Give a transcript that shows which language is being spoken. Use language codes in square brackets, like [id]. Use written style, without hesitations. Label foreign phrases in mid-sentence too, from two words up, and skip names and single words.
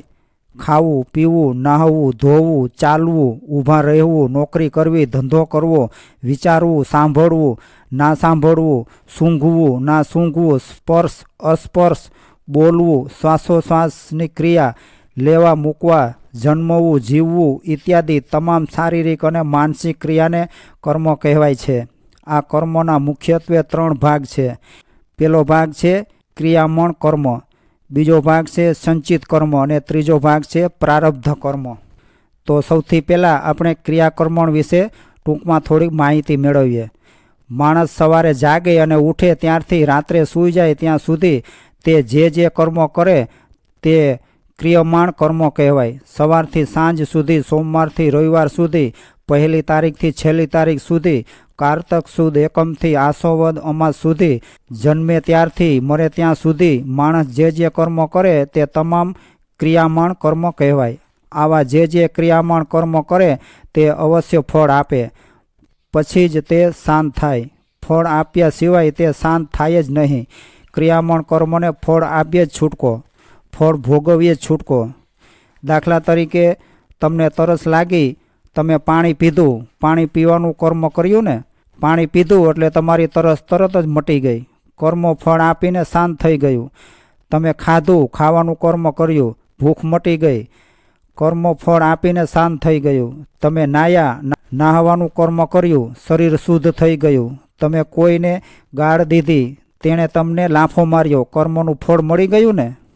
[gu] ખાવું, પીવું, નહાવું, ધોવું, ચાલવું, ઊભા રહેવું, નોકરી કરવી, ધંધો કરવો, વિચારવું, સાંભળવું, ના સાંભળવું, સૂંઘવું, ના સૂંઘવું, સ્પર્શ, અસ્પર્શ, બોલવું, શ્વાસોશ્વાસની ક્રિયા, લેવા મૂકવા, જન્મવું, જીવવું ઇત્યાદિ તમામ શારીરિક અને માનસિક ક્રિયાને કર્મ કહેવાય છે। આ કર્મના મુખ્યત્વે 3 ભાગ છે. પહેલો ભાગ છે ક્રિયામણ કર્મ, બીજો ભાગ છે સંચિત કર્મ અને ત્રીજો ભાગ છે પ્રારબ્ધ કર્મ। તો સૌથી પહેલા આપણે ક્રિયાકર્મણ વિશે ટૂંકમાં થોડી માહિતી મેળવીએ। માણસ સવારે જાગે અને ઉઠે ત્યારથી રાત્રે સૂઈ જાય ત્યાં સુધી તે જે કર્મ કરે તે ક્રિયમાણ કર્મ કહેવાય। સવારથી સાંજ સુધી, સોમવારથી રવિવાર સુધી, પહેલી તારીખથી છેલ્લી તારીખ સુધી, કારતક સુદ એકમથી આસોવદ અમાસ સુધી, જન્મે ત્યારથી મરે ત્યાં સુધી માણસ જે કર્મ કરે તે તમામ ક્રિયામાણ કર્મ કહેવાય। આવા જે ક્રિયામાણ કર્મ કરે તે અવશ્ય ફળ આપે, પછી જ તે શાંત થાય। ફળ આપ્યા સિવાય તે શાંત થાય જ નહીં. ક્રિયામાણ કર્મને ફળ આપ્યે જ છૂટકો, ફળ ભોગવીએ છૂટકો। દાખલા તરીકે તમને તરસ લાગી, તમે પાણી પીધું, પાણી પીવાનું કર્મ કર્યું ને, પાણી પીધું એટલે તમારી તરસ તરત જ મટી ગઈ, કર્મ ફળ આપીને શાંત થઈ ગયું। તમે ખાધું, ખાવાનું કર્મ કર્યું, ભૂખ મટી ગઈ, કર્મ ફળ આપીને શાંત થઈ ગયું. તમે નાહ્યા, નાહવાનું કર્મ કર્યું, શરીર શુદ્ધ થઈ ગયું. તમે કોઈને ગાળ દીધી, તેણે તમને લાફો માર્યો, કર્મનું ફળ મળી ગયું ને.